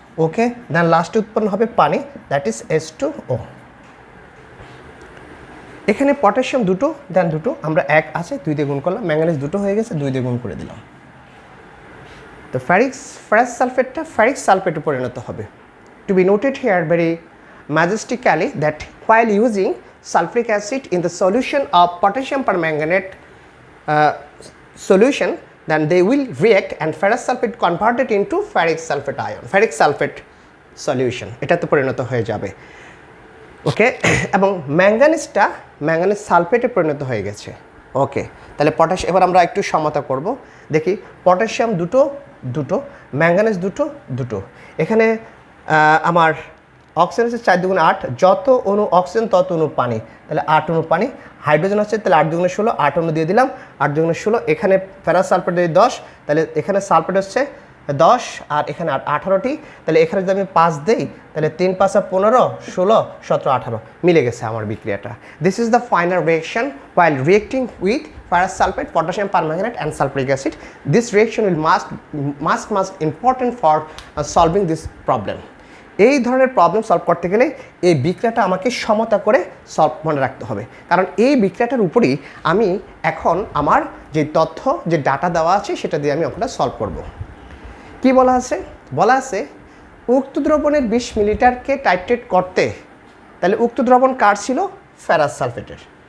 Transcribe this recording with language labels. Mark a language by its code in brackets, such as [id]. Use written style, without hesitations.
[bn] ওকে, দেন লাস্টে উৎপন্ন হবে পানি, [en] that is [bn] H2O। এখানে পটাশিয়াম দুটো, দেন দুটো, আমরা এক আছে 2 দিয়ে গুণ করলাম, ম্যাঙ্গানিজ দুটো হয়ে গেছে 2 দিয়ে গুণ করে দিলাম। তো ফেরাস সালফেটটা ফেরিক সালফেটে পরিণত হবে। [en] to be noted here very majestically that while using sulfuric acid in the solution of potassium permanganate solution, then they will react and ferrous sulfate converted into ferric sulfate ion, ferric sulfate solution, [bn] এটাতে পরিণত হয়ে যাবে। ওকে, এবং manganese সালফেটে পরিণত হয়ে গেছে। ওকে, তাহলে এবার আমরা একটু সমতা করব, দেখি পটাশিয়াম দুটো, ম্যাঙ্গানিজ দুটো। এখানে আমার অক্সিজেন হচ্ছে 4 × 8, যত অণু অক্সিজেন তত অণু পানি, তাহলে 8 অণু পানি। হাইড্রোজেন হচ্ছে তাহলে 8 × 16, 8 অণু দিয়ে দিলাম, 8 × 16। এখানে ফেরাস সালফেট দিয়ে 10, তাহলে এখানে সালফেট হচ্ছে 10 আর এখানে 18টি। তাহলে এখানে যদি আমি 5 দিই, তাহলে 3 × 5 = 15, 16, 17, 18 মিলে গেছে আমার বিক্রিয়াটা। [en] This is the final reaction while reacting with ferrous sulfate, potassium permanganate and sulfuric acid. This reaction will must important for solving this problem. [bn] এই ধরনের প্রবলেম সলভ করতে গেলে এই বিক্রিয়াটা আমাকে সমতা করে সলভ মনে রাখতে হবে, কারণ এই বিক্রিয়াটার উপরই আমি এখন আমার যে তথ্য যে ডাটা দেওয়া আছে সেটা দিয়ে আমি অঙ্কটা সলভ করব। কি বলা আছে? বলা আছে উক্ত দ্রবণের 20 মিলিলিটারকে টাইট্রেট করতে, তাহলে উক্ত দ্রবণ কার ছিল? ফেরাস সালফেটের।